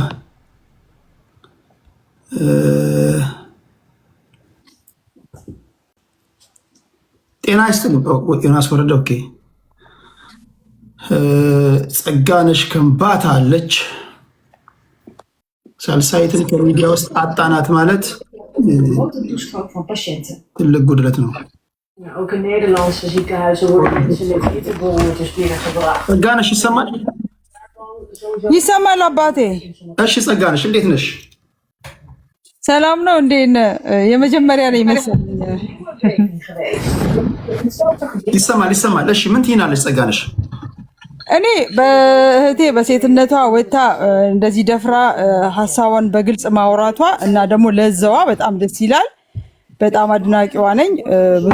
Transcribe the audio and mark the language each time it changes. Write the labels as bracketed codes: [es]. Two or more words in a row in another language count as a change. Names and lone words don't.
[am] ጤና ይስጥልኝ ዮናስ ወረደ። ኦኬ ጸጋነሽ ከምባታ አለች። ሳልሳይትን ከሚዲያ ውስጥ አጣናት ማለት ትልቅ ጉድለት ነው። [nl] Ook in Nederlandse ziekenhuizen worden mensen met hittebehoortes binnengebracht. [am] ጸጋነሽ ይሰማል? ይሰማል አባቴ። እሺ ጸጋነሽ እንዴት ነሽ? ሰላም ነው እንዴ? የመጀመሪያ ላይ መሰለኝ። ይሰማል። እሺ ምን ትይናለሽ ጸጋነሽ? እኔ በእህቴ በሴትነቷ ወታ እንደዚህ ደፍራ ሀሳቧን በግልጽ ማውራቷ እና ደግሞ ለዛዋ በጣም ደስ ይላል። በጣም አድናቂዋ ነኝ። ብዙ